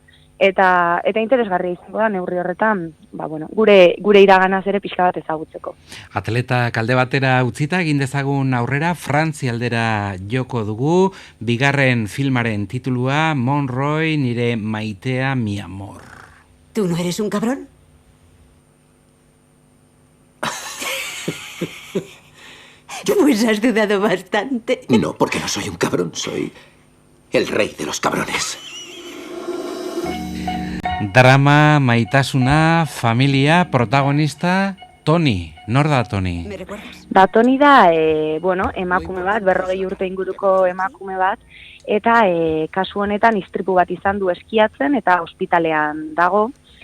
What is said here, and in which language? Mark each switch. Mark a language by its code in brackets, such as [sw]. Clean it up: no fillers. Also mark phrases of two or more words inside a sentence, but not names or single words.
[eu] Eta interesgarria izango da neurri horretan, gure iraganaz ere pixka bat ezagutzeko. Atleta kalde batera utzita egin dezagun aurrera, Frantzi aldera joko dugu, bigarren filmaren titulua, Monroy, nire maitea, [es] mi amor. ¿Tú no eres un cabrón? Pues has dudado bastante. No, porque no soy un cabrón, soy el rey de los cabrones. [eu] Drama, maitasuna, familia, protagonista, Toni. Nor da Toni? Toni da, emakume bat, 40 urte inguruko emakume bat, eta kasu honetan istripu bat izan du eskiatzen eta ospitalean dago.